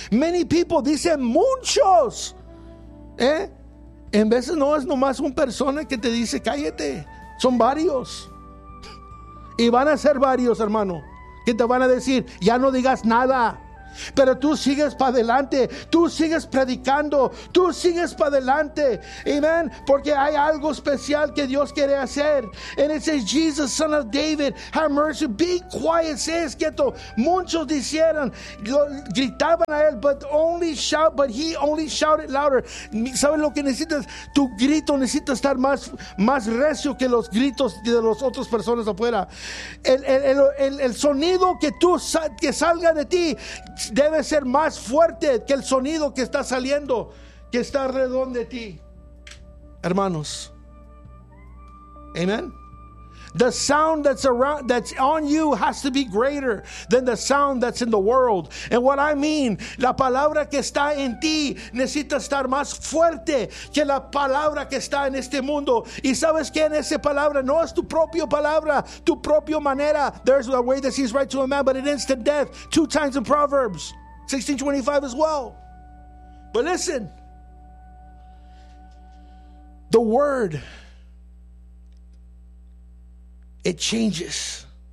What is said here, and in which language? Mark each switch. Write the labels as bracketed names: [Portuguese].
[English] Many people, [Spanish] dicen muchos. En veces no es nomás una persona que te dice, cállate. Son varios. Y van a ser varios, hermano, que te van a decir, ya no digas nada. Pero tú sigues para adelante, tú sigues predicando, tú sigues para adelante, amen, porque hay algo especial que Dios quiere hacer. [English] And it says, Jesus, son of David, have mercy. Be quiet, [Spanish] sé quieto. Muchos dijeron, gritaban a él, [English] but he only shouted louder. [Spanish] ¿Sabes lo que necesitas? Tu grito necesita estar más recio que los gritos de las otras personas afuera. El sonido que salga de ti debe ser más fuerte que el sonido que está saliendo, que está alrededor de ti, hermanos. Amen. [English] The sound that's around, that's on you, has to be greater than the sound that's in the world. And what I mean, [Spanish] la palabra que está en ti necesita estar más fuerte que la palabra que está en este mundo. Y sabes que en esa palabra no es tu propia palabra, tu propia manera. [English] There's a way that seems right to a man, but it ends to death. Two times in Proverbs 16:25 as well. But listen, the word, it changes.